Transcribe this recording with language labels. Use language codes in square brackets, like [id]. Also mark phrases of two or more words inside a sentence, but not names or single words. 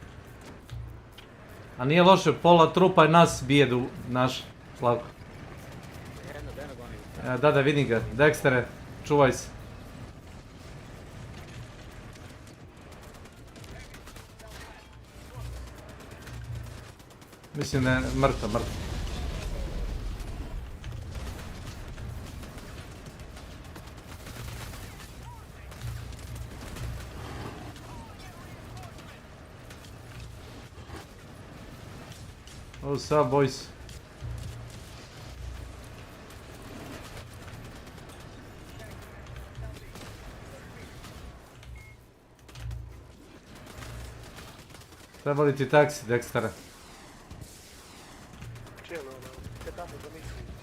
[hr] A nije loše, pola trupa nas bije naš Slavko. daj me goni. Da, vidim ga. Dextere, čuvaj se. Mislim da je mrtav. [en] What's up, boys? [hr] Treba li ti taksi, Dextere? Čelo, te tamo zamisli.